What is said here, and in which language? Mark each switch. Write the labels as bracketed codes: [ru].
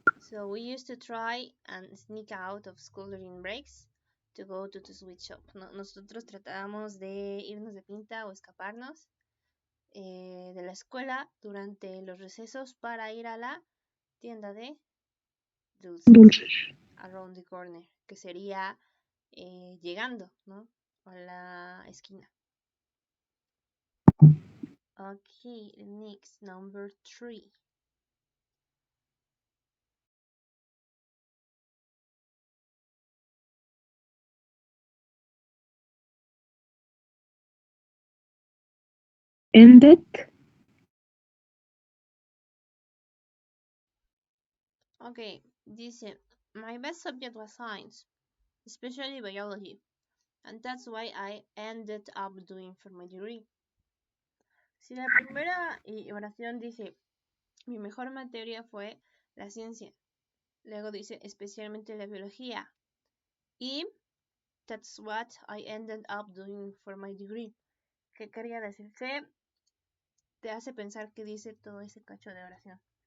[en] So we used to try and sneak out of school during breaks to go to the sweet shop. [es] Nosotros tratábamos de irnos de pinta o escaparnos de la escuela durante los recesos para ir a la tienda de dulces dulces. [en] around the corner, [es] que sería llegando, ¿no? A la esquina. [en] Okay, next, number 3. Ended. Okay, dice, my best subject was science, especially biology, and that's why I ended up doing for my degree. [es] Si la primera oración dice, mi mejor materia fue la ciencia, luego dice, especialmente la biología, y [en] that's what I ended up doing for my degree. [es] ¿Qué quería decir? ¿Qué te hace pensar que dice todo ese cacho de oración?